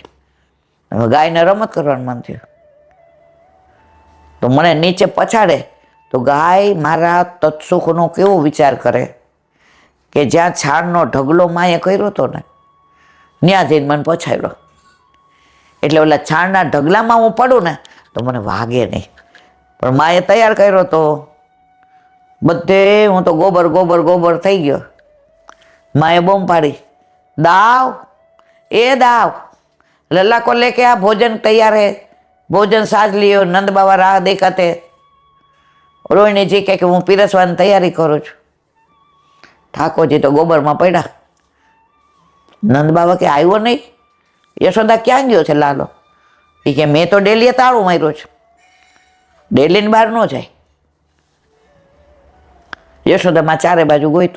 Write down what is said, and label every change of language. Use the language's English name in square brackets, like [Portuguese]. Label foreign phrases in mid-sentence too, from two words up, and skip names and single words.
[Gujarati] હવે ગાયને રમત કરવાનું મન થયું તો મને નીચે પછાડે તો ગાય મારા તત્સુખનો કેવો વિચાર કરે કે જ્યાં છાણનો ઢગલો માએ કર્યો હતો ને ત્યાં જઈને મને પછાડ્યો. એટલે ઓલા છાણના ઢગલામાં હું પડું ને તો મને વાગે નહીં. પણ માએ તૈયાર કર્યો તો બધે હું તો ગોબર ગોબર ગોબર થઈ ગયો. માએ બૂમ પાડી, દાવ એ દાવ, [Hindi] लल्ला को लेके आ, भोजन तैयार है, भोजन साज लियो. नंद बाबा राह देखाते. [Gujarati] रोहिणीજી કે હું પીરસવાની તૈયારી કરું છું. ઠાકોરજી તો ગોબરમાં પડ્યા. નંદ બાબા કે આવ્યો નહીં? યશોદા ક્યાં ગયો છે લાલો? એ કે મેં તો ડેલીએ તાળું માર્યું છે, ડેલીની બહાર ન જાય. યશોદામાં ચારે બાજુ ગોઈતું.